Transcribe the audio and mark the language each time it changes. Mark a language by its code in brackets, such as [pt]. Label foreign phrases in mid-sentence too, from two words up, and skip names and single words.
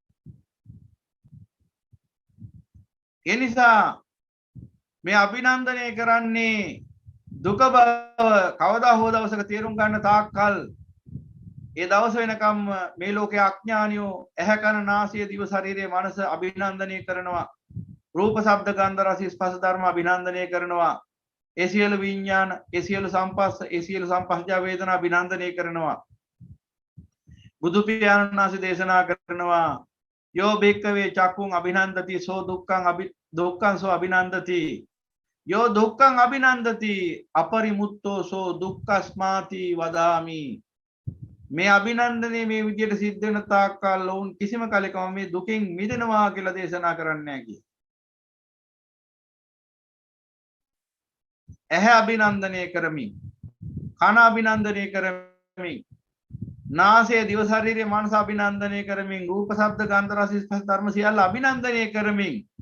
[si] ඒ නිසා මේ අභිනන්දනය කරන්නේ දුක බව කවදා හෝ දවසක තේරුම් ගන්න තාක්කල් ඒ දවස වෙනකම් මේ ලෝකයේ අඥානියෝ ඇහැ කන නාසය දිව ශරීරයේ මනස අභිනන්දනය කරනවා. රූප ශබ්ද ගන්ධ රස ස්පර්ශ ධර්ම අභිනන්දනය කරනවා. ඒ සියලු විඥාන ඒ සියලු සංපස්ස ඒ සියලු සංපස්ජා වේදනා අභිනන්දනය කරනවා. බුදු පියාණන් වහන්සේ දේශනා කරනවා [pi] යෝ බික්කවේ චක්කුං අභිනන්දති සෝ දුක්ඛං සෝ අභිනන්දති යෝ දුක්ඛං අභිනන්දති අපරිමුත්තෝ සෝ දුක්ඛස්මාති වදාමි. [si] මේ අභිනන්දනයේ මේ විදියට සිද්ධ වෙන තාක්කල් වුන් කිසිම කලකම මේ දුකෙන් මිදෙනවා කියලා දේශනා කරන්නේ නැහැ කිය. ඇහැ අභිනන්දනය කරමින් කන අභිනන්දනය කරමින් නාසය දිව ශරීරය මනස අභිනන්දනය කරමින් රූප ශබ්ද ගන්ධ රස ස්පර්ශ ධර්ම සියල්ල අභිනන්දනය කරමින්